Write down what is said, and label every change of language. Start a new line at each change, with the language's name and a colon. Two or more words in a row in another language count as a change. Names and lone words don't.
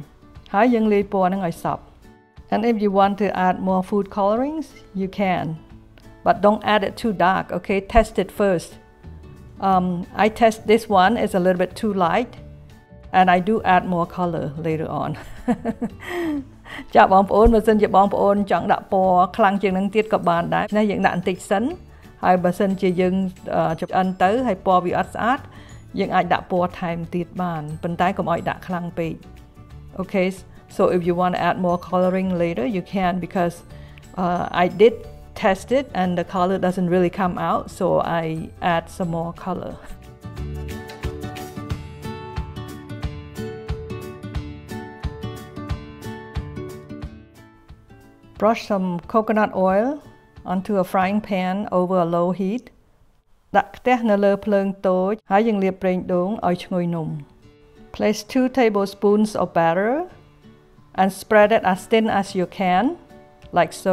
Khmer: ហើយយើងលាយពណ៌នឹងឲ្យសព្វ
English: And if you want to add more food colorings, you can. But don't add it too dark, okay? Test it first. I test this one is a little bit too light, and I do add more color later on.
Khmer: ចាបងប្អូនបើសិនជាបងប្អូនចង់ដាក់ពណ៌ខ្លាំងជាងនឹងទៀតក៏បានដែរនេះយើងដាក់បន្តិចសិនហើយបើសិនជាយើងឆ្អិនទៅហើយពណ៌វាអត់ស្អាត យើងអាចដាក់ពណ៌ថែមទៀតបានប៉ុន្តែកុំឲ្យដាក់ខ្លាំងពេក
English: Okay, So if you want to add more coloring later, you can, because I did test it and the color doesn't really come out, so I add some more color. Brush some coconut oil onto a frying pan over a low heat.
Khmer: ដាក់ខ្ទះនៅលើភ្លើងតូចហើយយើងលាបប្រេងដូងឲ្យឈ្ងុយនំ
English: Place 2 tablespoons of batter and spread it as thin as you can, like so.